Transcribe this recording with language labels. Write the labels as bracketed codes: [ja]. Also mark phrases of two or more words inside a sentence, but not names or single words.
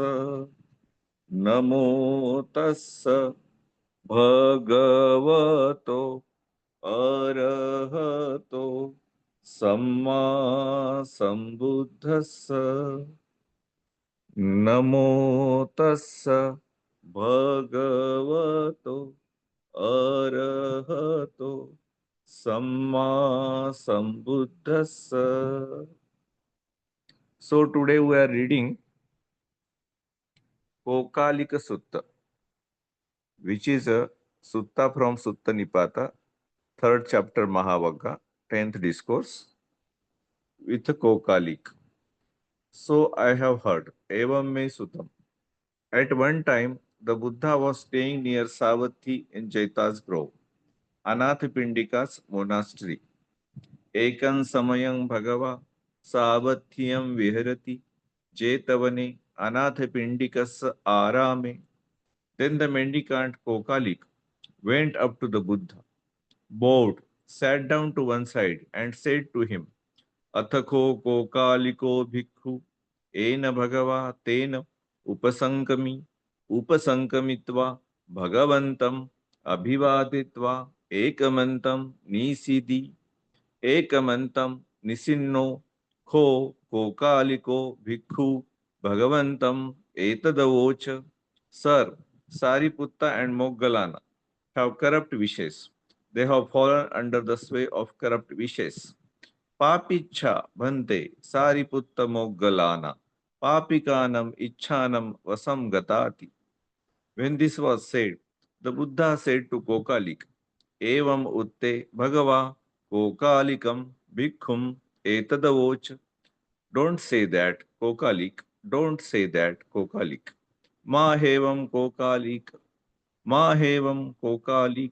[pi] नमो तस्स भगवतो अरहतो सम्मा संबुद्धस्स। नमो तस्स भगवतो अरहतो सम्मा sambuddhassa. [en] So today we are reading Kokalika Sutta, which is a sutta from Sutta Nipata, third chapter Mahavagga, 10th discourse, with Kokalik. So I have heard, [pi] Evam me Sutam. [en] At one time, the Buddha was staying near Savatthi in Jaita's grove, Anathapindika's monastery. [pi] Ekan samayang bhagava Savathyam viharati Jetavane Anathapindikas arame. [en] Then the mendicant Kokalik went up to the Buddha, bowed, sat down to one side, and said to him, [pi] Athako Kokaliko bhikkhu ena bhagava tena upasankamitva bhagavantam abhivaditva ekamantam nisidi ekamantam nisinno kho kokaliko bhikkhu bhagavantam etadavocha. [en] Sir, Sariputta and Moggallana have corrupt wishes. They have fallen under the sway of corrupt wishes. [pi] Papicha bhante Sariputta Moggallana papikanam icchanam vasam gatati. [en] When this was said, the Buddha said to Kokalik, [pi] Evam utte bhagava Kokalikam bhikkhum etadavocha. [en] Don't say that, Kokalik. Don't say that, Kokalik. [pi] Mahevam Kokalik. Mahevam Kokalik.